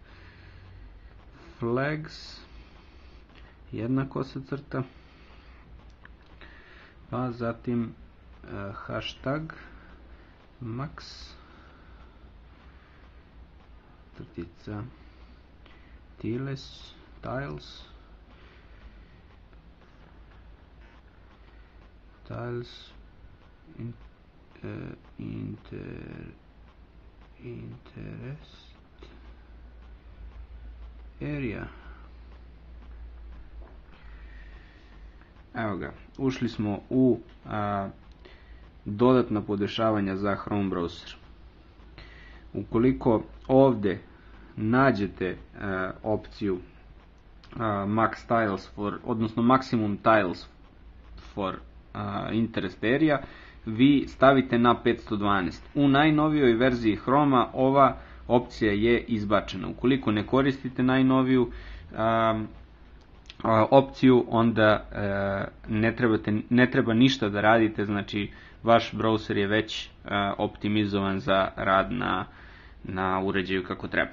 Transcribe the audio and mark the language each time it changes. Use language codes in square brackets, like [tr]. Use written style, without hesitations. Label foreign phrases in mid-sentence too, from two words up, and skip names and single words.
[sr] flags, jedna kosa crta, pa zatim [en] hashtag max [sr] crtica [en] tiles interest area. [sr] Evo ga, ušli smo u dodatna podešavanja za Chrome browser. Ukoliko ovde nađete opciju [en] max tiles [sr] odnosno [en] maximum tiles for interest area, [sr] vi stavite na 512. U najnovijoj verziji Chroma ova opcija je izbačena. Ukoliko ne koristite najnoviju opciju, onda ne treba ništa da radite, znači vaš browser je već optimizovan za rad na uređaju kako treba.